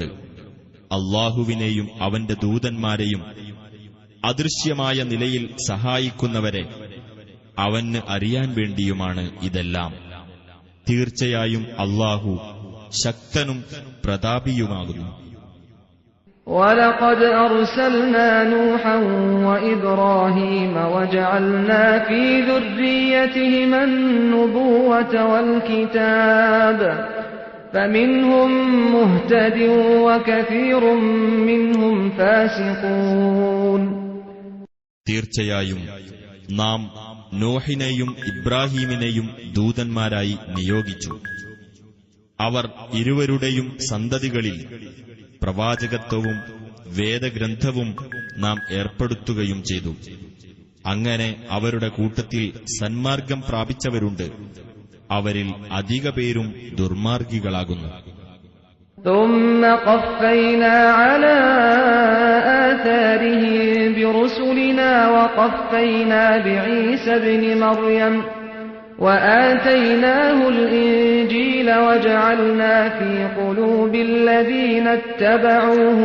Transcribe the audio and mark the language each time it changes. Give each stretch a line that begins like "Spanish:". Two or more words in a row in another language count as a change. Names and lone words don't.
Malayalam: അല്ലാഹുവിനെയും അവന്റെ ദൂതന്മാരെയും അദൃശ്യമായ നിലയിൽ സഹായിക്കുന്നവരെ അവന് അറിയാൻ വേണ്ടിയുമാണ് ഇതെല്ലാം. തീർച്ചയായും അല്ലാഹു ശക്തനും പ്രതാപിയുമാകുന്നു.
Arabic: وَلَقَدْ أَرْسَلْنَا نُوحًا وَإِبْرَاهِيمَ وَجَعَلْنَا فِي ذُرِّيَّتِهِمَا النُّبُوَّةَ وَالْكِتَابَ فَمِنْهُم مُّهْتَدٍ وَكَثِيرٌ مِّنْهُمْ فَاسِقُونَ.
Malayalam: തീർച്ചയായും നാം നോഹിനെയും ഇബ്രാഹീമിനെയും ദൂതന്മാരായി നിയോഗിച്ചു. അവർ ഇരുവരുടെയും സന്തതികളിൽ പ്രവാചകത്വവും വേദഗ്രന്ഥവും നാം ഏർപ്പെടുത്തുകയും ചെയ്തു. അങ്ങനെ അവരുടെ കൂട്ടത്തിൽ സന്മാർഗം പ്രാപിച്ചവരുണ്ട്, അവരിൽ അധിക പേരും ദുർമാർഗികളാകുന്നു.
Arabic: ثُمَّ قَفَّيْنَا عَلَى آثَارِهِم بِرُسُلِنَا وَقَفَّيْنَا بِعِيسَى ابْنِ مَرْيَمَ وَآتَيْنَاهُ الْإِنجِيلَ وَجَعَلْنَا فِي قُلُوبِ الَّذِينَ اتَّبَعُوهُ